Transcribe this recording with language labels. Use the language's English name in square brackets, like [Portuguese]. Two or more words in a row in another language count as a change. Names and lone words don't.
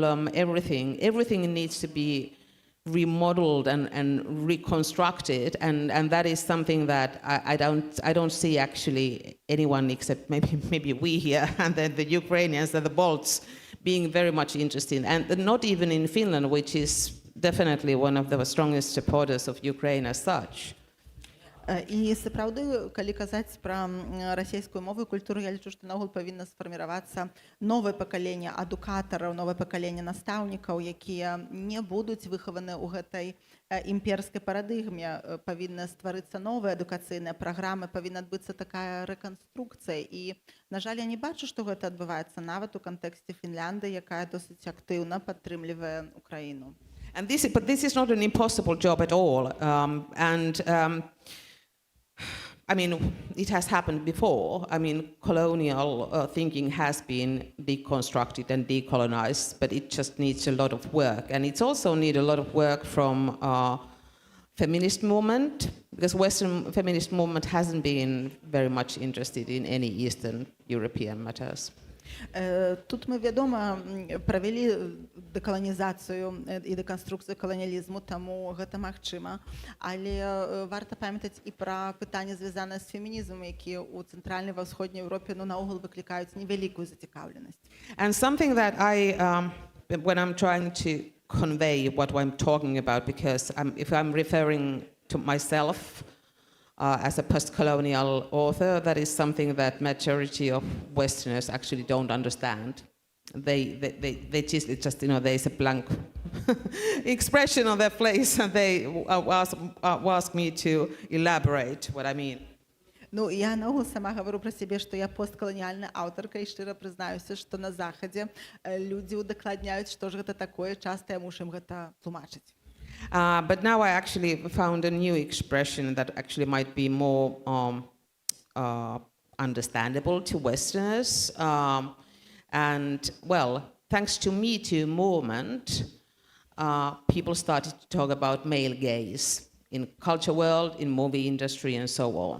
[English] Everything needs to be remodeled and reconstructed, and that is something that I don't see actually anyone except maybe we here and then the Ukrainians and the Balts being very much interested, and not even in Finland, which is definitely one of the strongest supporters of Ukraine as such. [Belarusian] І сапраўды, калі казаць пра расійскую мову і культуру, я лічу, што наогул павінна сфарміравацца новае пакаленне адукатараў, новае пакаленне настаўнікаў, якія не будуць выхаваны ў гэтай імперскай парадыгме. Павінна стварыцца новыя адукацыйныя праграмы, павінна адбыцца такая рэканструкцыя. І, на жаль, я не бачу, што гэта адбываецца нават у кантэксце Фінляндыі, якая досыць актыўна падтрымлівае Украіну. [English] But this is not an impossible job at all. I mean, it has happened before. I mean, colonial thinking has been deconstructed and decolonized, but it just needs a lot of work. And it's also need a lot of work from feminist movement, because Western feminist movement hasn't been very much interested in any Eastern European matters. [Belarusian] Тут мы, вядома, правялі дэкаланізацыю і дэканструкцыю каланіялізму, таму гэта магчыма. Але варта памятаць і пра пытанне, звязанае з фемінізмам, якія ў цэнтральнай ва ўсходняй Еўропе наогул выклікаюць невялікую зацікаўленасць. [English] And something that when I'm trying to convey what I'm talking about, because if I'm referring to myself as a post-colonial author, that is something that majority of Westerners actually don't understand. They just there's a blank expression on their face, and they ask me to elaborate what I mean. [Belarusian] Ну, я наогул сама [Russian] говорю про себе, [Belarusian] што я посткаланіяльная аўтарка, і шчыра прызнаюся, што на Захадзе людзі удакладняюць, што ж гэта такое, часта я мушу ім гэта тлумачыць. [English] But now I actually found a new expression that actually might be more understandable to Westerners. And, well, thanks to Me Too movement, people started to talk about male gaze in culture world, in movie industry, and so on.